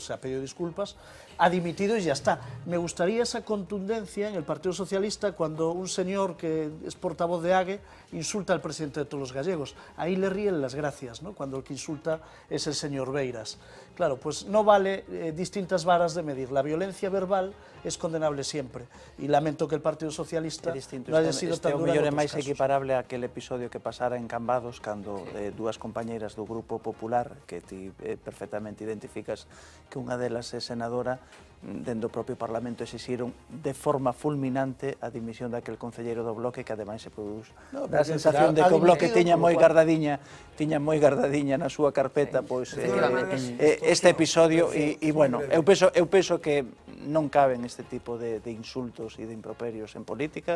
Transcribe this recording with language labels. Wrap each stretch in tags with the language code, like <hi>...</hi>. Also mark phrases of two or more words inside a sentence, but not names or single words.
<es>Se ha pedido disculpas, ha dimitido y ya está. Me gustaría esa contundencia en el Partido Socialista cuando un señor que es portavoz de AGE insulta al presidente de todos los gallegos. Ahí le ríen las gracias, ¿no? Cuando el que insulta es el señor Beiras. Claro, pues no vale distintas varas de medir. La violencia verbal es condenable siempre. Y lamento que el Partido Socialista no haya sido tan dura en</es> <gl>é outros máis casos. equiparable a aquel episodio que pasara en Cambados cando dúas compañeiras do Grupo Popular, que ti perfectamente identificas que unha delas é senadora, dentro do propio Parlamento exixiron de forma fulminante a dimisión daquel concelleiro do Bloque, que ademais se produce da sensación de que o Bloque tiña moi gardadiña na súa carpeta pois este episodio e bueno, eu penso que non caben este tipo de insultos e de improperios en política.</gl>